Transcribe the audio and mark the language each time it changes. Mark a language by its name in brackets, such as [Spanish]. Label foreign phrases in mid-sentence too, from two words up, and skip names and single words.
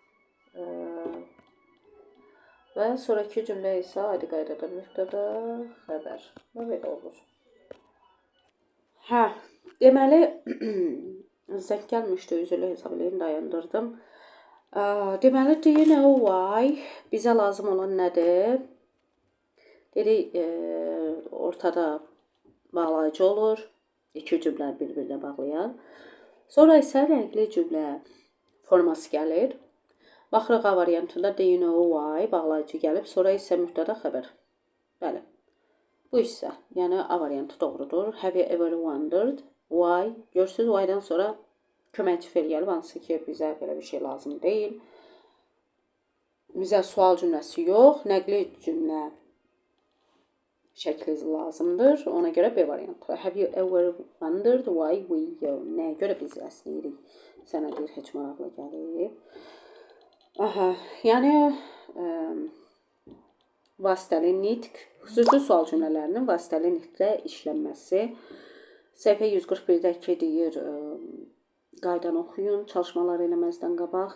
[Azerbaijani] Və sonraki cümlə isə adi qaydadan mübtəda xəbər. Belə olur. Deməli, zəng gəlmişdi, üzrlə hesab edin, dayandırdım. Deməli, [English] do you know why? [Azerbaijani] Bizə lazım olan nədir? Dedik, ortada bağlayıcı olur. İki cümlə bir-birinə bağlayan. Sonra isə rəngli cümlə forması gəlir. Baxırıq A variantında [English] do you know why? [Azerbaijani] Bağlayıcı gəlib, sonra isə mübtəda xəbər. Bəli. Bu isə, yəni A variantı doğrudur. [English] Have you ever wondered why? [Azerbaijani] Görürsünüz, why-dan sonra köməkçi fe'l gəlib, hansı ki, bizə belə bir şey lazım deyil. Bizə sual cümləsi yox, nəqli cümlə şəkli lazımdır. Ona görə B variantı. [English] Have you ever wondered why we go? [Azerbaijani] Nəyə görə biz əsləyirik? Sənə deyir, heç maraqlı gəlib. Yəni, vasitəli nitq, xüsusi sual cümlələrinin vasitəli nitqdə işlənməsi. Səhifə 141-dəki deyir, qaydanı oxuyun, çalışmaları eləməzdən qabaq.